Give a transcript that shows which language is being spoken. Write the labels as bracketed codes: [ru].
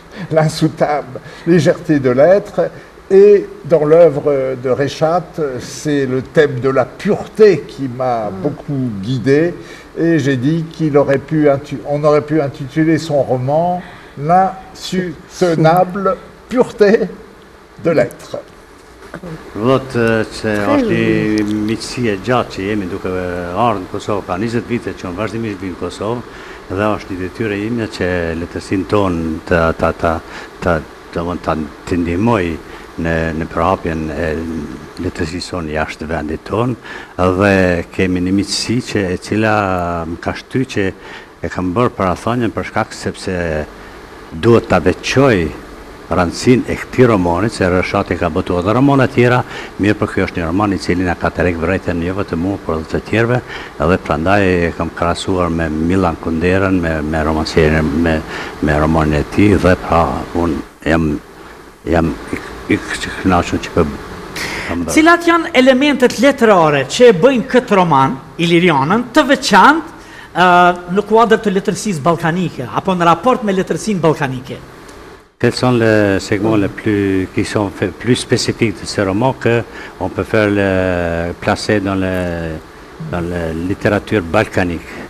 [fr] L'insoutenable légèreté de l'être. Et dans l'œuvre de Reshat, c'est le thème de la pureté qui m'a beaucoup guidé. Et j'ai dit on aurait pu intituler son roman L'insoutenable pureté de l'être. [sq] Vëllët që është një miqësi e gjatë që jemi duke ardhur në Kosovë, ka 20 vite që unë vazhdimisht vi në Kosovë, dhe është një detyrë ime që letërsinë tonë të ndihmoj në përhapjen e letërsisë sonë jashtë vendit tonë, dhe kemi një miqësi e cila më ka shty që e kam bërë parathonjen për shkak sepse duhet ta veçoj rëndësinë e këtij romani, se Reshat ka botuar edhe romana tjera, mirë për ky është një roman I cili na ka tërhequr vërejtën jo vetëm mua, por edhe të tjerëve, edhe prandaj e kam krahasuar me Milan Kunderën, me romancierin, me romanin e tij, dhe pra unë jam I kënaqur që po. Cilat janë elementet letrare që e bëjnë këtë roman, Ilirianën, të veçantë në kuadër të letërsisë ballkanike, apo në raport me letërsinë ballkanike? [fr] Quels sont les segments qui sont plus spécifiques de ce roman qu'on peut faire placer dans la littérature balkanique?